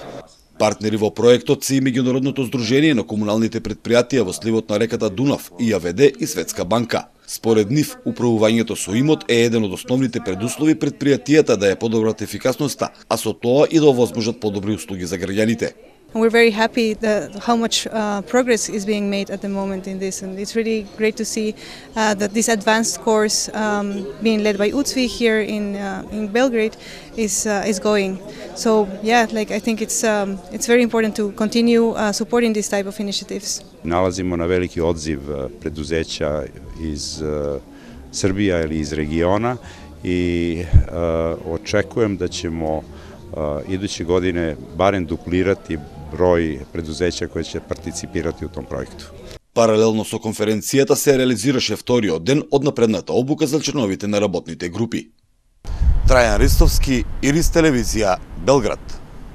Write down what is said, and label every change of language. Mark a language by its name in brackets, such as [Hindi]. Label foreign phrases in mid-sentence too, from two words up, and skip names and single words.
[Macedonian] Партнери во проектот се и Меѓународното здружение на комуналните предпријатија во сливот на реката Дунав, ИАВД и Светска банка. Според нив, управувањето со имот е еден од основните предуслови предпријатијата да ја подобрат ефикасноста, а со тоа и да овозможат подобри услуги за граѓаните. [English] We're very happy how much progress is being made at the moment in this, and it's really great to see that this advanced course being led by UCSV here in Belgrade is going. So yeah, I think it's very important to continue supporting this type of initiatives. [Serbian] Nalazimo na veliki odziv preduzeća iz Srbija ili iz regiona i očekujem da ćemo iduće godine barem duplirati broj preduzeća koje će participirati u tom projektu. [Macedonian] Паралелно со конференцијата се реализираше вториот ден од напредната обука за членовите на работните групи. Трајан Ристовски, Ирис телевизија, Белград.